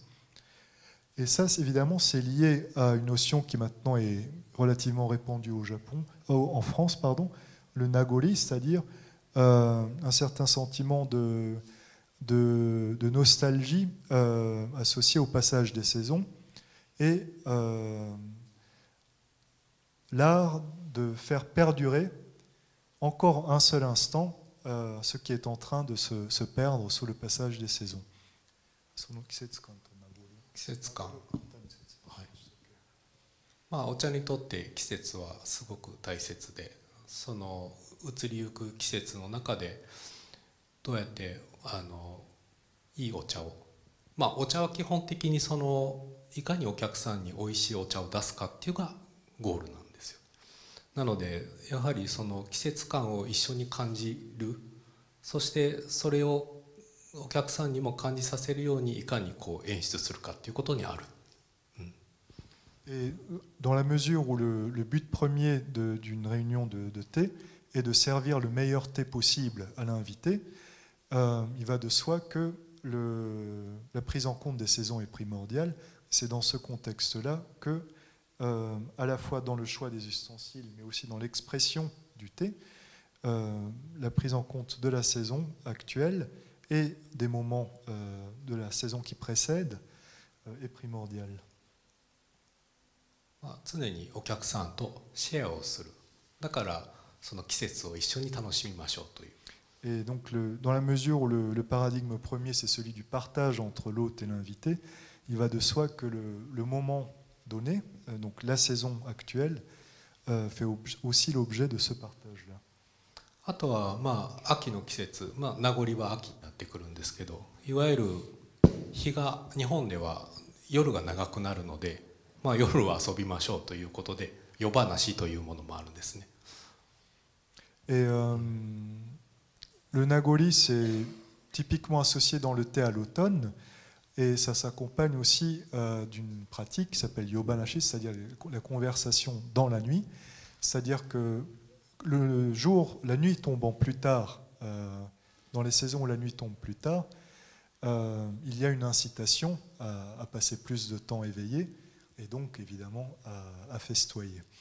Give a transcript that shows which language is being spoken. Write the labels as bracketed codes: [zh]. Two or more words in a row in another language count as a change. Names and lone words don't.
[fr] Et ça, évidemment, c'est lié à une notion qui maintenant est relativement répandue en France, pardon, le nagori, c'est-à-dire un certain sentiment de nostalgie associé au passage des saisons et l'art de faire perdurer encore un seul instant ce qui est en train de se perdre sous le passage des saisons. [ja] その季節感と名残。季節感。はい。お茶にとって季節はすごく大切で、その移りゆく季節の中でどうやっていいお茶をお茶は基本的にいかにお客さんに美味しいお茶を出すかっていうのがゴールなんですよ。なのでやはり季節感を一緒に感じる、そしてそれをお客さんにも感じさせるようにいかに演出するかっていうことにある。 [fr] Et dans la mesure où le but premier d'une réunion de thé est de servir le meilleur thé possible à l'invité, il va de soi que la prise en compte des saisons est primordiale. C'est dans ce contexte-là que, à la fois dans le choix des ustensiles, mais aussi dans l'expression du thé, la prise en compte de la saison actuelle et des moments de la saison qui précède est primordiale. [ja] 常にお客さんとシェアをする。だからその季節を一緒に楽しみましょうという。 [fr] Et donc, dans la mesure où le paradigme premier, c'est celui du partage entre l'hôte et l'invité, il va de soi que le moment donné, donc la saison actuelle, fait aussi l'objet de ce partage-là. [ja] あとは秋の季節、名残は秋になってくるんですけど、いわゆる日本では夜が長くなるので、夜は遊びましょうということで夜話というものもあるんですね。 [fr] Et le nagori, c'est typiquement associé dans le thé à l'automne, et ça s'accompagne aussi d'une pratique qui s'appelle yobanashi, c'est-à-dire la conversation dans la nuit. C'est-à-dire que le jour, la nuit tombant plus tard, dans les saisons où la nuit tombe plus tard, il y a une incitation à passer plus de temps éveillé, et donc évidemment à festoyer.